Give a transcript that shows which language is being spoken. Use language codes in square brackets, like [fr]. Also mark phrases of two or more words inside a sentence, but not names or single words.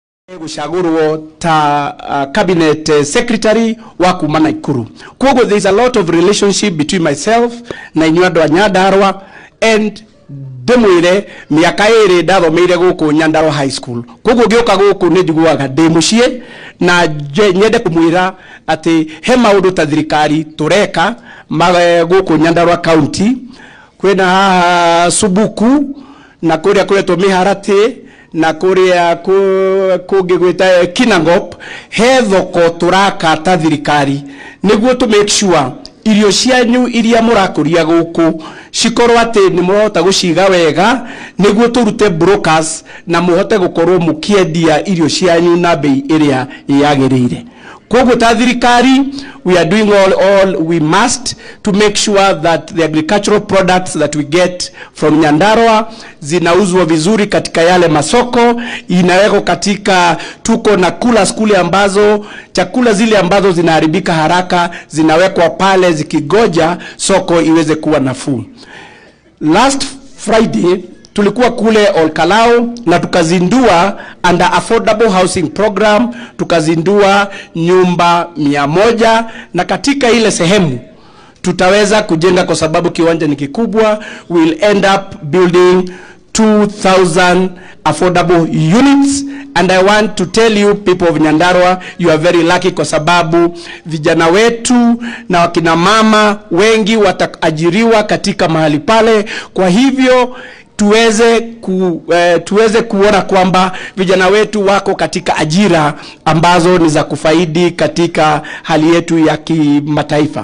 [ki] gucagurwo ta [en] cabinet secretary [ki] wa kuma Naikuru. Koguo [en] there is a lot of relationship between myself [ki] na inyuĩ andũ a Nyandarua, [en] and [ki] ndĩmwĩre mĩaka ĩrĩ ndathomeire gũkũ Nyandarua High School. Koguo ngĩũka gũkũ nĩ njiguaga ndĩ mũciĩ, na nyende kũmwĩra atĩ he maũndũ ta thirikari tũreka gũkũ Nyandarua County. Kwĩna haha Subuku na kũrĩa kũretwo Mĩharatĩ na kuria kungigwita Kinangop, he thoko turaka ta thirikari niguo [en] to make sure [ki] irio cianyu iria murakuria guku cikorwo ati ni muhota guciga wega niguo turute brokers na muhote gukorwo mukiendia irio cianyu na bei iria yagirire. Koguo ta thirikari, [en] we are doing all we must to make sure that the agricultural products that we get from Nyandarua [sw] zinauzwa vizuri katika yale masoko, inawekwa katika, tuko na kula skuli ambazo chakula zile ambazo zinaharibika haraka zinawekwa pale zikigoja soko iweze kuwa nafuu. [en] Last Friday [sw] tulikuwa kule Olkalau na tukazindua [en] under affordable housing program, [sw] tukazindua nyumba 100, na katika ile sehemu tutaweza kujenga kwa sababu kiwanja ni kikubwa. [en] We'll end up building 2,000 affordable units, and I want to tell you people of Nyandarua, you are very lucky [sw] kwa sababu vijana wetu na wakina mama wengi wataajiriwa katika mahali pale. Kwa hivyo tuweze kuona kwamba vijana wetu wako katika ajira ambazo ni za kufaidi katika hali yetu ya kimataifa.